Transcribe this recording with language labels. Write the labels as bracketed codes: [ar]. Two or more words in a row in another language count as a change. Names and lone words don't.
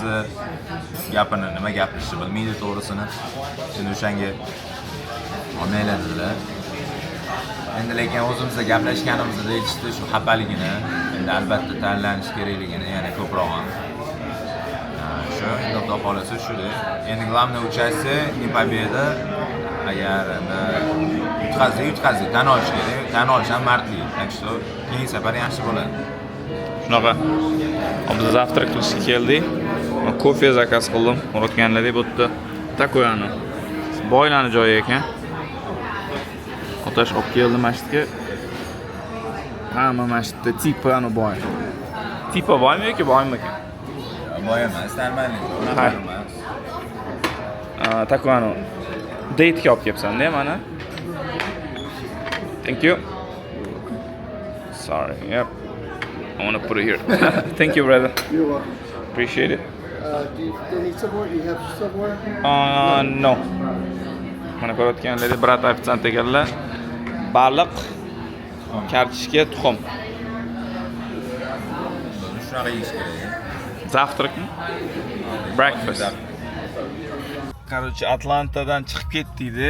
[uz] Gapini nima gapirishni bilmaydi to'g'risini. Shuni o'shanga olmaylar dedilar. Endi lekin o'zimizda gaplashganimizda aytishdi shu xafaligini, endi albatta tanlanish kerakligini, yana ko'proq ham. Shu, xudo xolasa shudi. [ru] Endi главное участие не победа. [uz] Agar yutqazdi, tan olish kerak. Tan olish ham mardlik. [ru] Так что [uz] keyingi safar yaxshi bo'ladi. Shunaqa. Biz завтрак qilishga keldik. Kofe zakaz qildim. O'rotganlardek bu yerda takoyani. Boylarning joyi ekan. Otash olib keldi masjidga. Hamma masjidda tipa ani boy. Tipa boymi yoki boymi ekan? Boy emas, normalniy. Unaqa emas. Takoyani date'ga olib kelibsan-da mana. [en] Thank you. Sorry. Yep. I want to put it here. Thank you, brother. You're welcome. Appreciate it. Do you need somewhere? You have somewhere? No. [uz] Mana ko'rayotganlaringiz brat ofitsiant ekanlar. Baliq, kartoshka, tuxum. Shunaqa yeyish kerak. Завтракmi? Breakfast. Короче, Atlantadan chiqib ketdik-da.